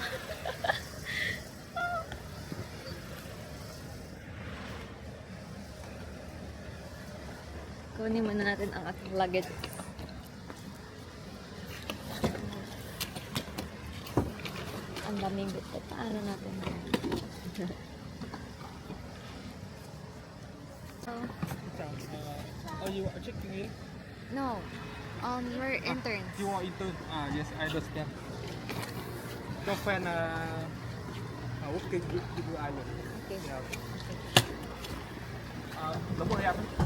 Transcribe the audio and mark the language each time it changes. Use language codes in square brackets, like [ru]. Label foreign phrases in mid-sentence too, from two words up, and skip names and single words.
[tl] Kunin muna natin ang ating luggage. Ang daming bit. Paano natin? [en] Oh, you are checking in? No. We're interns. You want intern? Yes, I understand. Your friend, working with you, I will. Okay. Yeah. [vi] Nó mua em.